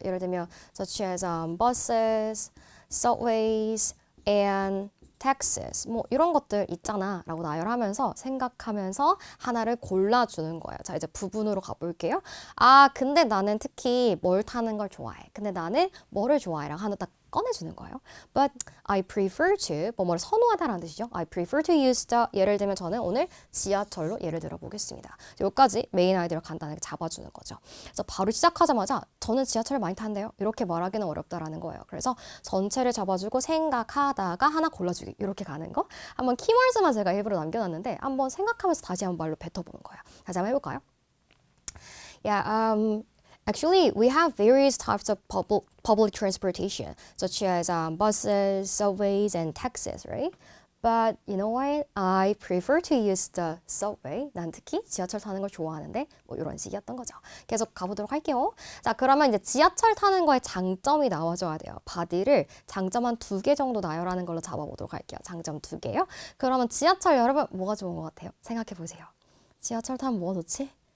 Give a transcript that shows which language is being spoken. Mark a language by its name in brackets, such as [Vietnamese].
[Korean] 예를 들면 [English] such as buses, subways, and taxes [Korean] 뭐 이런 것들 있잖아 라고 나열하면서 생각하면서 하나를 골라주는 거예요. 자, 이제 부분으로 가볼게요. 근데 나는 특히 뭘 타는 걸 좋아해. 근데 나는 뭐를 좋아해 라고 하나 딱 꺼내주는 거예요. [English] But I prefer to [Korean] 뭐를 선호하다라는 뜻이죠. [English] I prefer to use the [Korean] 예를 들면 저는 오늘 지하철로 예를 들어 보겠습니다. 여기까지 메인 아이디어를 간단하게 잡아주는 거죠. 그래서 바로 시작하자마자 저는 지하철을 많이 탄대요. 이렇게 말하기는 어렵다라는 거예요. 그래서 전체를 잡아주고 생각하다가 하나 골라주기 이렇게 가는 거. 한번 키워드만 제가 일부러 남겨놨는데 한번 생각하면서 다시 한번 말로 뱉어보는 거예요. 다시 한번 해볼까요? [English] Actually, we have various types of public transportation, such as buses, subways, and taxis, right? But you know what? I prefer to use the subway. [Korean] 난 특히 지하철 타는 걸 좋아하는데 뭐 이런 식이었던 거죠. 계속 가보도록 할게요. 자, 그러면 이제 지하철 타는 거에 장점이 나와줘야 돼요. 바디를 장점 한 2개 정도 나열하는 걸로 잡아보도록 할게요. 장점 2개요. 그러면 지하철 여러분 뭐가 좋은 것 같아요? 생각해 보세요. 지하철 타면 뭐가 좋지?